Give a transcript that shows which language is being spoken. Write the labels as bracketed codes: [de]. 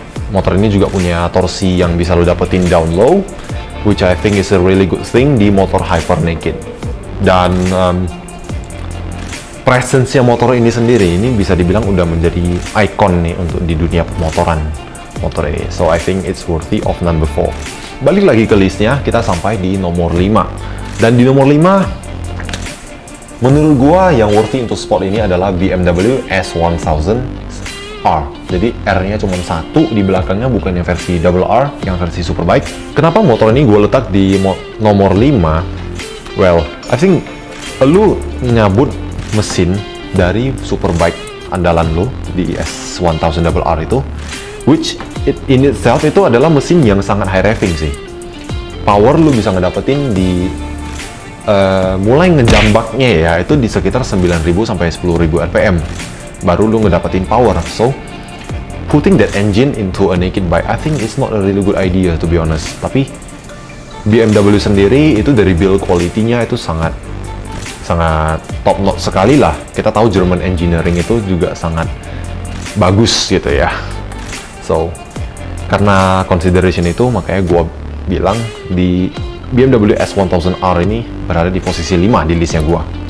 [id] Motor ini juga punya torsi yang bisa lo dapetin down low, [en] which I think is a really good thing [id] di motor hyper naked. Dan presence-nya motor ini sendiri ini bisa dibilang udah menjadi icon nih untuk di dunia pemotoran motor ini. [en] So I think it's worthy of number 4. [id] Balik lagi ke listnya, kita sampai di nomor 5. Dan di nomor 5, menurut gua yang worthy untuk spot ini adalah BMW S1000 R. Jadi R-nya cuma satu di belakangnya, bukan yang versi double R, yang versi Superbike. Kenapa motor ini gue letak di nomor 5? [en] Well, I think [id] lu nyabut mesin dari Superbike andalan lu di S1000 double R itu, [en] which in itself [id] itu adalah mesin yang sangat high revving sih. Power lu bisa ngedapetin di mulai ngejambaknya ya, itu di sekitar 9.000 sampai 10.000 RPM. Baru lu ngedapetin power. [en] So, putting that engine into a naked bike, I think it's not a really good idea to be honest. [id] Tapi BMW sendiri itu dari build quality-nya itu sangat top notch sekali lah. Kita tahu German engineering itu juga sangat bagus gitu ya. So, karena consideration itu makanya gua bilang di BMW S1000R ini berada di posisi 5 di listnya gua.